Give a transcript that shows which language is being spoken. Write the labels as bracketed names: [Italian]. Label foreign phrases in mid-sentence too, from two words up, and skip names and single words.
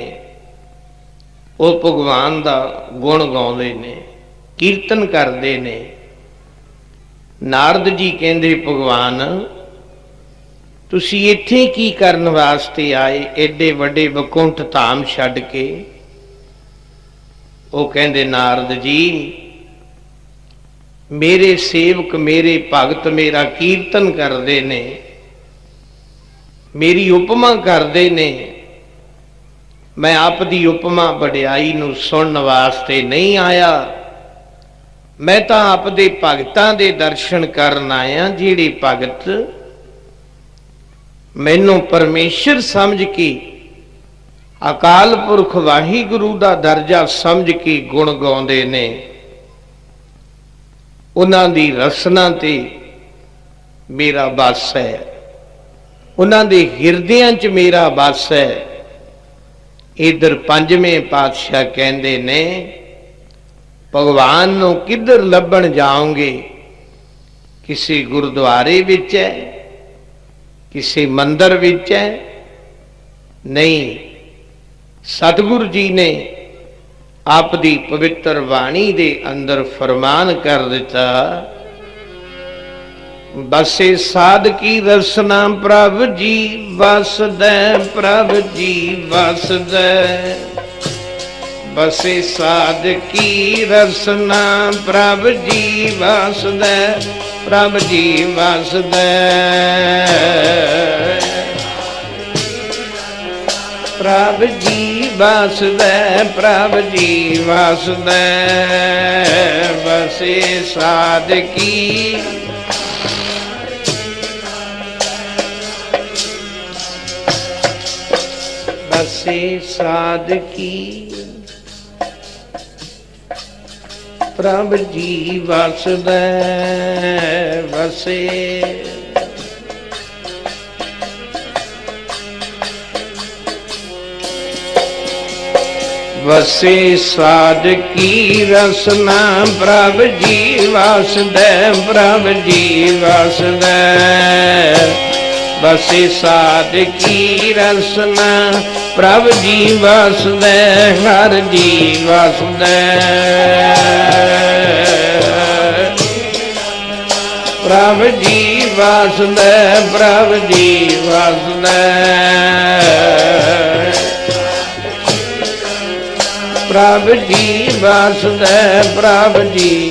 [Punjabi] ਉਹ ਭਗਵਾਨ ਦਾ ਗੁਣ ਗਾਉਂਦੇ ਨੇ, ਕੀਰਤਨ ਕਰਦੇ ਨੇ। ਨਾਰਦ ਜੀ ਕਹਿੰਦੇ ਭਗਵਾਨ ਤੁਸੀਂ ਇੱਥੇ ਕੀ ਕਰਨ ਵਾਸਤੇ ਆਏ, ਏਡੇ ਵੱਡੇ ਵਕੁੰਠ ਧਾਮ ਛੱਡ ਕੇ? ਵੋ ਕਹਿਤੇ ਨਾਰਦ ਜੀ, ਮੇਰੇ ਸੇਵਕ ਮੇਰੇ ਭਗਤ ਮੇਰਾ ਕੀਰਤਨ ਕਰਤੇ ਨੇ, ਮੇਰੀ ਉਪਮਾ ਕਰਤੇ ਨੇ, ਮੈਂ ਆਪ ਦੀ ਉਪਮਾ ਵਡਿਆਈ ਨੂੰ ਸੁਨਨੇ ਵਾਸਤੇ ਨਹੀਂ ਆਇਆ, ਮੈਂ ਤੋ ਆਪ ਦੇ ਭਗਤਾਂ ਦੇ ਦਰਸ਼ਨ ਕਰਨ ਆਇਆ, ਜਿਹੜੇ ਭਗਤ ਮੈਨੂੰ ਪਰਮੇਸ਼ਰ ਸਮਝ ਕੇ ਅਕਾਲ ਪੁਰਖ ਵਾਹਿਗੁਰੂ ਦਾ ਦਰਜਾ ਸਮਝ ਕੇ ਗੁਣ ਗਾਉਂਦੇ ਨੇ, ਉਨ੍ਹਾਂ ਦੀ ਰਸਨਾ ਤੇ ਮੇਰਾ ਬਸ ਹੈ, ਉਨ੍ਹਾਂ ਦੇ ਹਿਰਦਿਆਂ ਚ ਮੇਰਾ ਬਸ ਹੈ। ਇਧਰ ਪੰਜਵੇਂ ਪਾਤਸ਼ਾਹ ਕਹਿੰਦੇ ਨੇ, ਭਗਵਾਨ ਨੂੰ ਕਿਧਰ ਲੱਭਣ ਜਾਓਗੇ, ਕਿਸੀ ਗੁਰਦੁਆਰੇ ਵਿਚ ਹੈ, ਕਿਸੀ ਮੰਦਰ ਵਿਚ ਹੈ, ਨਹੀਂ। ਸਤਿਗੁਰੂ ਜੀ ਨੇ ਆਪ ਦੀ ਪਵਿੱਤਰ ਬਾਣੀ ਦੇ ਅੰਦਰ ਫ਼ਰਮਾਨ ਕਰ ਦਿੱਤਾ, ਬਸੇ ਸਾਧ ਕੀ ਰਸਨਾ ਪ੍ਰਭ ਜੀ ਵਸਦੈ, ਪ੍ਰਭ ਜੀ ਵਸਦੈ, ਬਸੇ ਸਾਧ ਕੀ ਰਸਨਾ ਪ੍ਰਭ ਜੀ ਵਸਦੈ, ਪ੍ਰਭ ਜੀ ਵਸਦੈ, ਪ੍ਰਭ ਜੀ ਵਸਦੈ, ਪ੍ਰਭ ਜੀ ਵਸਦੈ, ਬਸੇ ਸਾਧ ਕੀ ਬਸੇ ਸਾਧ ਕੀ ਪ੍ਰਭ ਜੀ ਵਸਦੈ, ਬਸੇ ਬਸੇ ਸਾਧ ਕੀ ਰਸਨਾ ਪ੍ਰਭ ਜੀ ਵਸਦੈ, ਪ੍ਰਭ ਜੀ ਵਸਦੈ, ਬਸੇ ਸਾਧ ਕੀ ਰਸਨਾ ਪ੍ਰਭ ਜੀ ਵਸਦੈ, ਹਰਿ ਜੀ ਵਸਦੈ, ਪ੍ਰਭ ਜੀ ਵਸਦੈ, ਪ੍ਰਭ ਜੀ ਵਸਦੈ, ਪ੍ਰਭ ਜੀ ਵਸਦੈ, ਪ੍ਰਭ ਜੀ